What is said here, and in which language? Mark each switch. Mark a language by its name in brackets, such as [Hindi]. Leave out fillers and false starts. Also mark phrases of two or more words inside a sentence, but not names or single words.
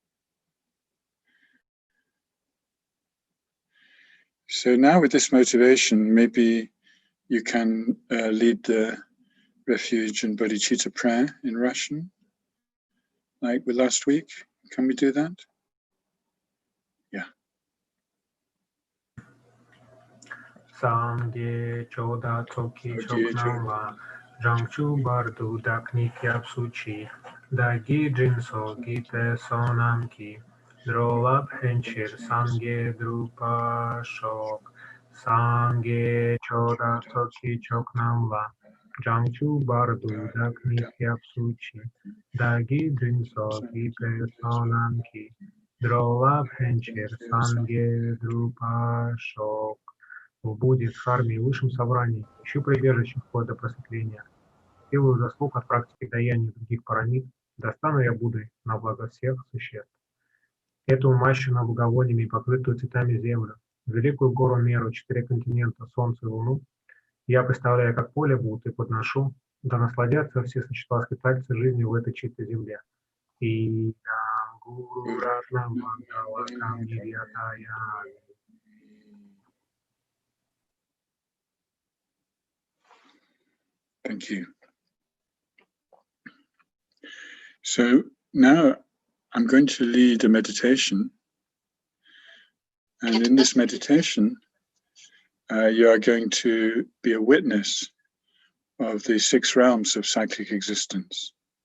[English] So now with this motivation, maybe you can lead the refuge and bodhicitta prayer in Russian, like with last week. Can we do that? Yeah. [Tibetan] སངས་རྒྱས་ཆོས་དང་ཚོགས་ཀྱི་མཆོག་རྣམས་ལ། བྱང་ཆུབ་བར་དུ་བདག་ནི་སྐྱབས་སུ་མཆི, བདག་གིས་སྦྱིན་སོགས་བགྱིས་པའི་བསོད་ནམས་ཀྱིས། འགྲོ་ལ་ཕན་ཕྱིར་སངས་རྒྱས་འགྲུབ་པར་ཤོག། སངས་རྒྱས་ཆོས་དང་ཚོགས་ཀྱི་མཆོག་རྣམས་ལ། བྱང་ཆུབ་བར་དུ་བདག་ནི་སྐྱབས་སུ་མཆི། བདག་གིས་སྦྱིན་སོགས་བགྱིས་པའི་བསོད་ནམས་ཀྱིས། འགྲོ་ལ་ཕན་ཕྱིར་སངས་རྒྱས་འགྲུབ་པར་ཤོག, санге чода токи чокнала, жангчу барду дакник япсучи, даги джинсо гите сонамки, дролаб хенчир санге друпа шок. [Russian] В Будде, Дхарме и высшем собрании ищу прибежище вплоть до просветления. Делаю заслуг от практики даяния других парамид, достану я Буддой на благо всех существ. Эту умащенную благовониями и покрытую цветами землю, великую гору меру, 4 континента, солнце и луну, я представляю как поле Будды и подношу, да насладятся все существа-скитальцы жизнью в этой чистой земле. [Sanskrit] इ गुरु रत्न मण्डलकं निर्यातय. [English] Thank you. So now I'm going to lead a meditation. And in this meditation, you are going to be a witness of the 6 realms of cyclic existence.